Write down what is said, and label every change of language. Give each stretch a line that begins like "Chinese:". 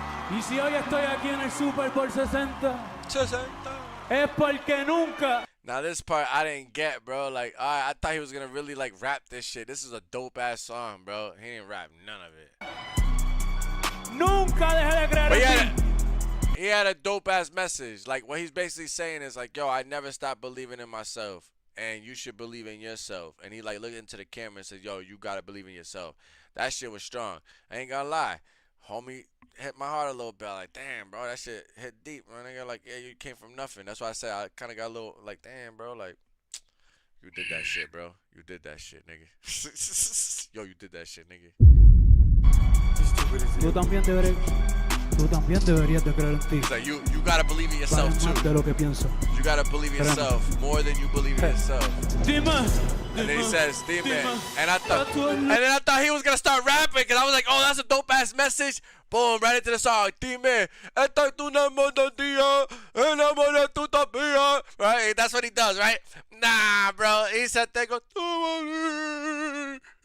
Spanish: Y si hoy estoy aquí en el Super Bowl 60, es porque nunca.
English: Now this part I didn't get, bro. Like, I thought he was gonna really like rap this shit. This is a dope ass song, bro. He didn't rap none of it.
Spanish: Nunca dejé de creer en ti.
English: He had a dope ass message. Like what he's basically saying is like, yo, I never stopped believing in myself. And you should believe in yourself. And he like looked into the camera and said, yo, you gotta believe in yourself. That shit was strong. I ain't gonna lie. Homie hit my heart a little bit. Like, damn, bro, that shit hit deep, man. Nigga, like, yeah, you came from nothing. That's why I said I kind of got a little, like, damn, bro, like, you did that shit, bro. You did that shit, nigga. Yo, you did that shit, nigga.
Spanish: Tú también deberías de creer en ti.
English: He's like, you gotta believe in yourself, too.
Spanish: De lo que pienso.
English: You gotta believe in yourself more than you believe in yourself.
Spanish: Dime.
English: And then he says, Dime. And then I thought he was gonna start rapping, because I was like, oh, that's a dope ass message. Boom, right into the song.
Spanish: Dime, estoy tu amor de día, el amor de tu tapia.
English: Right? That's what he does, right? Nah, bro. He said,
Spanish: tengo tu amor.